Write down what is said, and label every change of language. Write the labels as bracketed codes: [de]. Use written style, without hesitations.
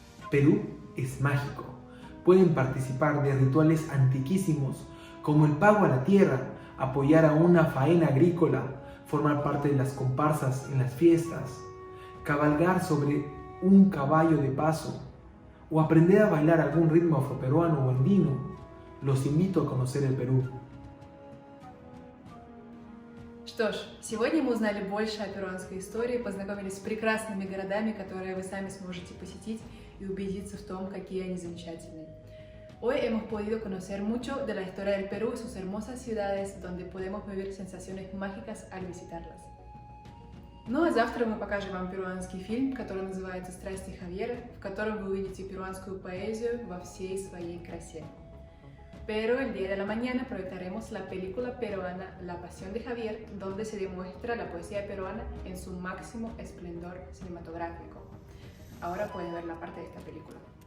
[es] Perú es mágico. Pueden participar de rituales antiquísimos como el pago a la tierra, apoyar a una faena agrícola, formar parte de las comparsas en las fiestas, cabalgar sobre un caballo de paso o aprender a bailar algún ritmo afroperuano o andino. Los invito a conocer el Perú. [ru] Что ж, сегодня мы узнали больше о перуанской истории, познакомились с прекрасными городами, которые вы сами сможете посетить и убедиться в том, какие они замечательные. [es] Hoy hemos podido conocer mucho de la historia del Perú y sus hermosas ciudades, donde podemos vivir sensaciones mágicas al visitarlas. [ru] Ну а завтра мы покажем вам перуанский фильм, который называется «Страсти Хавьера», в котором вы увидите перуанскую поэзию во всей своей красе. [es] Pero el día de la mañana proyectaremos la película peruana La Pasión de Javier, donde se demuestra la poesía peruana en su máximo esplendor cinematográfico. Ahora pueden ver la parte de esta película.